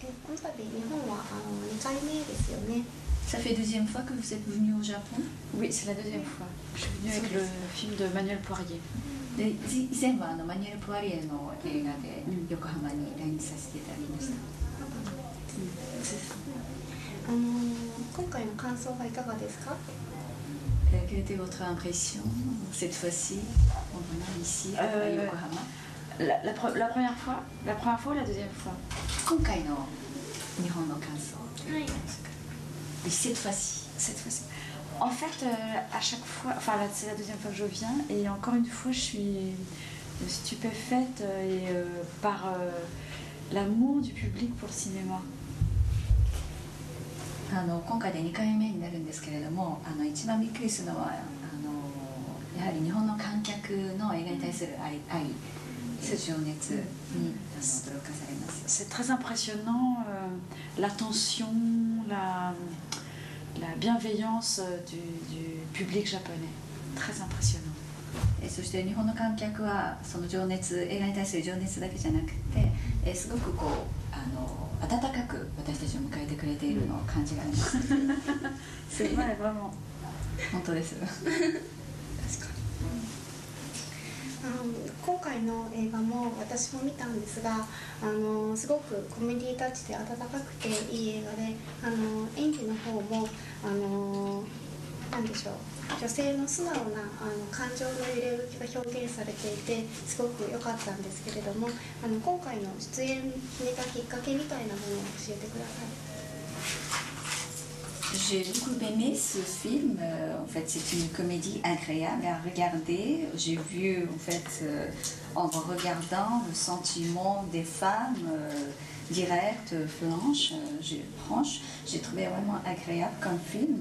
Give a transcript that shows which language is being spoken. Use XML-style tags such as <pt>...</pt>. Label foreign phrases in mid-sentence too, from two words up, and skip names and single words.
<ja>の度日本は2回目ですよね。</ja> <fr>Ça fait deuxième fois que vous êtes venu au Japon? Oui, c'est la deuxième fois. Je suis venue avec le film de Manuel Poirier.</fr> <ja>で以前はマニュエル・ポワリエの映画で横浜に来日させていただきました。今回の感想はいかがですか？</ja> <fr>Quelle était votre impression cette fois-ci en venant ici à Yokohama? La première fois ou la deuxième fois?</fr> <ja>今回の日本の感想。はい。</ja> <fr>Et cette fois-ci. En fait, à chaque fois, enfin là, c'est la deuxième fois que je viens et encore une fois, je suis stupéfaite par l'amour du public pour le cinéma.</fr> <ja>今回で2回目になるんですけれども、一番びっくりするのはやはり日本の観客の映画に対する愛、情熱に驚かされます。</ja> <fr>C'est très impressionnant, l'attention, la bienveillance du public japonais. Très impressionnant.</fr> <ja>そして日本の観客はその情熱、映画に対する情熱だけじゃなくて、すごくこう温かく私たちを迎えてくれているのを感じられます。</ja> <fr>C'est vrai, vraiment.</fr> <ja>本当です。確かに。今回の映画も私も見たんですが、すごくコメディタッチで温かくていい映画で、演技の方も何でしょう、女性の素直な感情の揺れ動きが表現されていてすごく良かったんですけれども、今回の出演に決めたきっかけみたいなものを教えてください。</ja> <fr>J'ai beaucoup aimé ce film. En fait, c'est une comédie agréable à regarder. J'ai vu, en fait, en regardant, le sentiment des femmes directes, franches. J'ai trouvé vraiment agréable comme film.</fr>